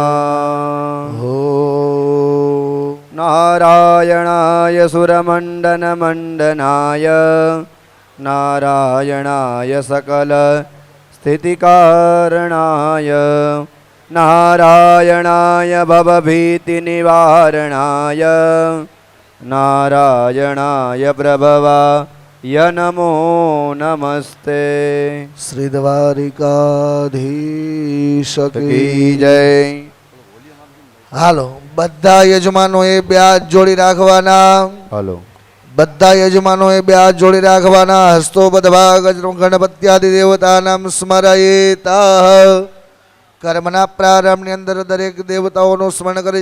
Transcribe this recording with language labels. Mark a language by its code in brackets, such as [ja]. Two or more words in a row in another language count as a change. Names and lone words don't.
[sa] नारायणाय सुरमण्डनमण्डनाय नारायणाय सकलस्थितिकारणाय नारायणाय भवभीतिनिवारणाय नारायणाय प्रभवाय नमो नमस्ते [hi] श्रीद्वारिकाधीश की जय [gu] હાલો બધા યજમાનોએ બે હાથ જોડી રાખવાના हेलो બધા યજમાનોએ બે હાથ જોડી રાખવાના [sa] હસ્તો બધવા ગજનો ગણપત્યાદિ દેવતાનામ સ્મરયેતા [gu] કર્મના પ્રારંભની અંદર દરેક દેવતાઓનું સ્મરણ કરી